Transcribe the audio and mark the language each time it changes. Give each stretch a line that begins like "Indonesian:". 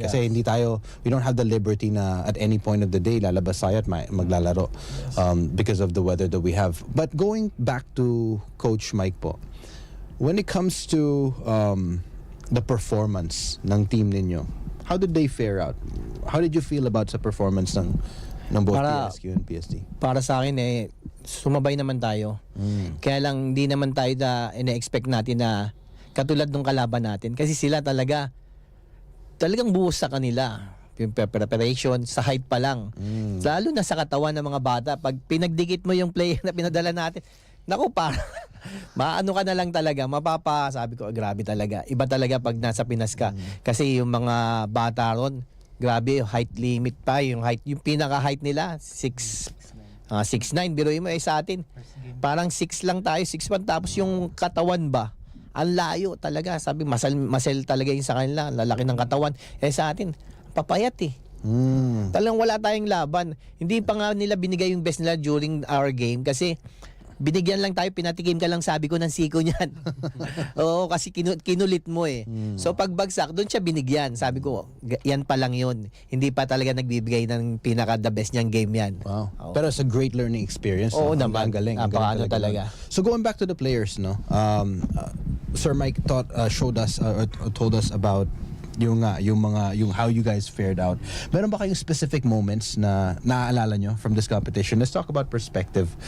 English: Kasi we don't have the liberty na at any point of the day
Filipino: lalabas tayo at maglalaro
English: because of the weather that we have. But going back to Coach Mike po, when it comes to the performance ng team ninyo, how did they fare out? How did you feel about sa performance ng both PSQ and PSD?
Filipino: Para sa akin sumabay naman tayo. Kaya lang hindi naman tayo ina-expect natin na katulad ng kalaban natin. Kasi sila talagang buhos sa kanila. Yung preparation, sa height pa lang. Lalo na sa katawan ng mga bata. Pag pinagdikit mo yung player na pinadala natin, naku, maano ka na lang talaga, sabi ko, grabe talaga. Iba talaga pag nasa Pinas ka. Kasi yung mga bata ron, grabe, height limit pa. Yung pinaka-height nila, 6'9". Biruin mo sa atin. Parang 6 lang tayo, 6'1". Tapos yung katawan ba, ang layo talaga. Sabi, masel talaga yung sa kanila. Lalaki ng katawan. Sa atin, papayat Talagang wala tayong laban. Hindi pa nga nila binigay yung best nila during our game kasi binigyan lang tayo, pinatikim ka lang, sabi ko, ng siko niyan. Oo, kasi kinulit mo So pagbagsak, doon siya binigyan. Sabi ko, yan pa lang yun. Hindi pa talaga nagbibigay ng pinaka-the best niyang game yan. Wow.
English: Pero it's a great learning experience.
Filipino: Oo Ang naman. galing. Napakaano talaga.
English: So going back to the players, no? Sir Mike showed us or told us about yung how you guys fared out.
Filipino: Meron ba kayong
English: specific moments
Filipino: na naaalala nyo
English: from this competition? Let's talk about perspective.